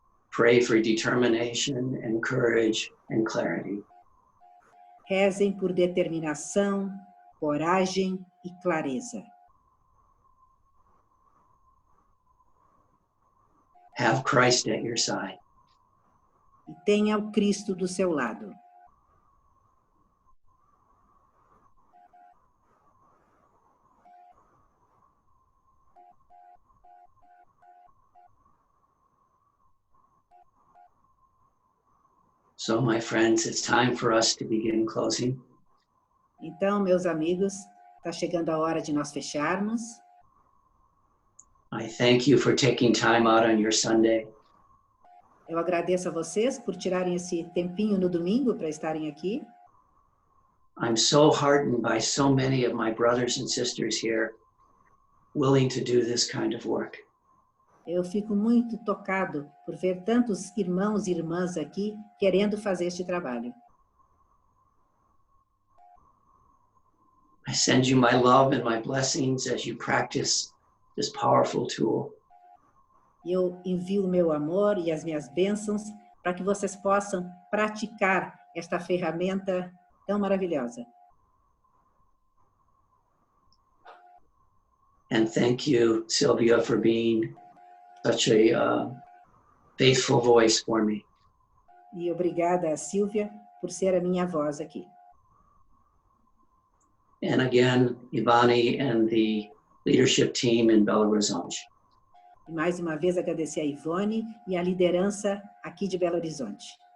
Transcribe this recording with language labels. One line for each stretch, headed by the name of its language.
English: Pray for determination and courage and clarity.
Portuguese: Rezem por determinação, coragem e clareza.
English: Have Christ at your side.
Portuguese: E tenha o Cristo do seu lado.
English: So, my friends, it's time for us to begin closing.
Portuguese: Então, meus amigos, está chegando a hora de nós fecharmos.
English: I thank you for taking time out on your Sunday.
Portuguese: Eu agradeço a vocês por tirarem esse tempinho no domingo para estarem aqui.
English: I'm so heartened by so many of my brothers and sisters here willing to do this kind of work.
Portuguese: Eu fico muito tocado por ver tantos irmãos e irmãs aqui querendo fazer este trabalho.
English: I send you my love and my blessings as you practice this powerful tool.
Portuguese: Eu envio o meu amor e as minhas bênçãos para que vocês possam praticar esta ferramenta tão maravilhosa.
English: And thank you, Sylvia, for being such a faithful voice for me.
Portuguese: E obrigada a Sílvia por ser a minha voz aqui.
English: And again, Ivani and the leadership team in Belo Horizonte.
Portuguese: E mais uma vez agradecer a Ivone e a liderança aqui de Belo Horizonte.